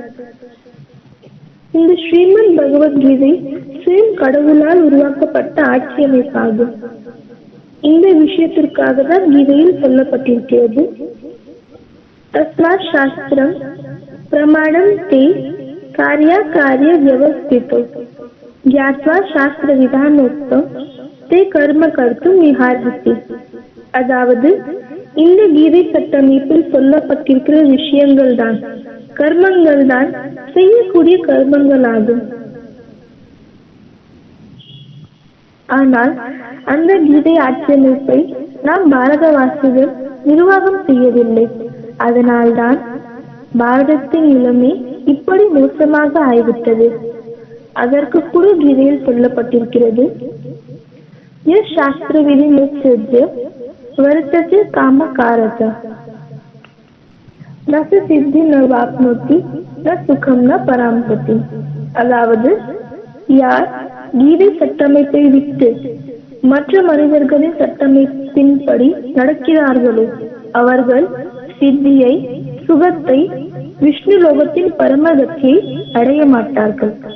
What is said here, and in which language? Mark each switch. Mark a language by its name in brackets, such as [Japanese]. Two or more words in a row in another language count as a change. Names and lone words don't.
[Tamil] இந்த ஸ்ரீமத் பகவத்கீதை சுயம் கடவுளால் உருவாக்கப்பட்ட ஆட்சி அமைப்பாகும். இந்த விஷயத்திற்காக தான் கீதையில் சொல்லப்பட்டிருக்கிறது, [Sanskrit] तस्मात् शास्त्रं प्रमाणं ते कार्याकार्य व्यवस्थितो ज्ञात्वा शास्त्र विधानोक्तं ते कर्म कर्तुम निहारति. [Tamil] அதாவது இந்த கீதை சட்டமைப்பில் சொல்லப்பட்டிருக்கிற விஷயங்கள் தான் கர்மங்கள் தான் செய்யக்கூடிய கர்மங்களாகும். ஆனால் அந்த கீதை ஆட்சியமைப்பை நாம் பாரதவாசிகள் நிர்வாகம் செய்யவில்லை. அதனால்தான் பாரதத்தின் நிலைமை இப்படி மோசமாக ஆகிவிட்டது. அதற்கு கூட கீதையில் சொல்லப்பட்டிருக்கிறது, [Sanskrit] शास्त्र विधिम् उत्सृज्य वर्तते कामकारः न सिद्धि न वाप्नोति न सुखम न पराम्पति. [Tamil] அதாவது யார் கீதை சட்டமைப்பை விட்டு மற்ற மனிதர்களின் சட்டமைப்பின்படி நடக்கிறார்களோ அவர்கள் சித்தியை, சுகத்தை, விஷ்ணு லோகத்தின் பரமகதியை அடைய மாட்டார்கள்.